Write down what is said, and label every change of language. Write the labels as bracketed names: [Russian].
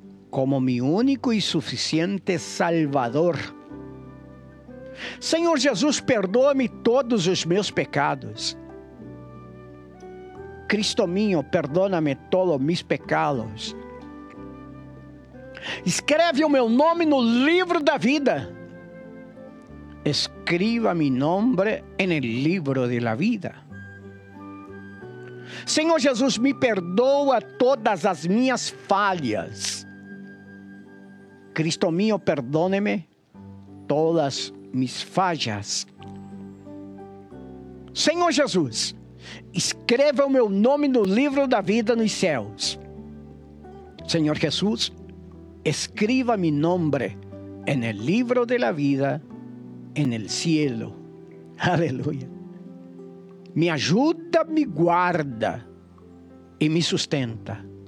[Spanish] Como mi único e suficiente Salvador. [Portuguese] Senhor Jesus, perdoa-me todos os meus pecados. [Spanish] Cristo mío, perdóname todos mis pecados. [Portuguese] Escreve o meu nome no livro da vida. [Spanish] Escriba mi nombre en el libro de la vida. [Portuguese] Senhor Jesus, me perdoa todas as minhas falhas. [Spanish] Cristo mío, perdóneme todas mis fallas. [Portuguese] Senhor Jesus, escreva o meu nome no livro da vida nos céus. [Spanish] Senhor Jesus, escriba mi nombre en el libro de la vida. En el cielo. Aleluya. Me ayuda, me guarda y me sustenta.